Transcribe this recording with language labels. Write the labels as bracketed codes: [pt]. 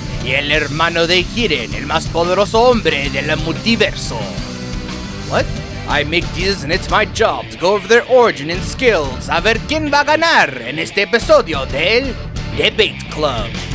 [es] Y el hermano de Jiren, el más poderoso hombre del multiverso. [en] What? I make these and it's my job to go over their origin and skills. [es] A ver quién va a ganar en este episodio del Debate Club.